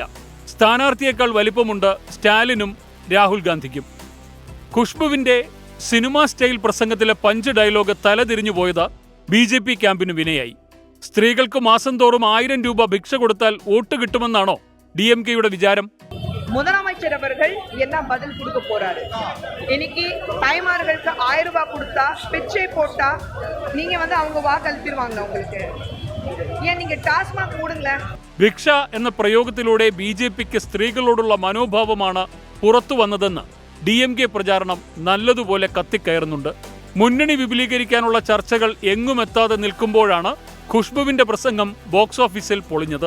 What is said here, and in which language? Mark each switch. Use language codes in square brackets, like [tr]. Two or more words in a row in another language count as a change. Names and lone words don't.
[ml] സ്ഥാനാർത്ഥിയേക്കാൾ വലിപ്പമുണ്ട് സ്റ്റാലിനും രാഹുൽ ഗാന്ധിക്കും. ഖുഷ്ബുവിന്റെ സിനിമാ സ്റ്റൈൽ പ്രസംഗത്തിലെ പഞ്ച് ഡയലോഗ് തലതിരിഞ്ഞു പോയത് BJP ക്യാമ്പിന് വിനയായി. സ്ത്രീകൾക്ക് മാസം തോറും 1000 രൂപ ഭിക്ഷ കൊടുത്താൽ വോട്ട് കിട്ടുമെന്നാണോ DMK-യുടെ വിചാരം? [ta] முதலமைச்சர் அவர்கள் என்ன பதில் கொடுக்க போறாரு? இன்னைக்கு தாய்மார்களுக்கு 1000 ரூபாய் கொடுத்தா, பிச்சை போட்டா நீங்க அவங்க வாக்களிச்சிருவாங்க உங்களுக்கு. ஏன் நீங்க டாஸ்மாக் மூடுங்களே. [ml] ഭിക്ഷ എന്ന പ്രയോഗത്തിലൂടെ BJP-ക്ക് സ്ത്രീകളോടുള്ള മനോഭാവമാണ് പുറത്തു വന്നതെന്ന് DMK പ്രചാരണം നല്ലതുപോലെ കത്തിക്കയറുന്നുണ്ട്. മുന്നണി വിപുലീകരിക്കാനുള്ള ചർച്ചകൾ എങ്ങുമെത്താതെ നിൽക്കുമ്പോഴാണ് ഖുഷ്ബുവിന്റെ പ്രസംഗം ബോക്സ് ഓഫീസിൽ പൊളിഞ്ഞത്.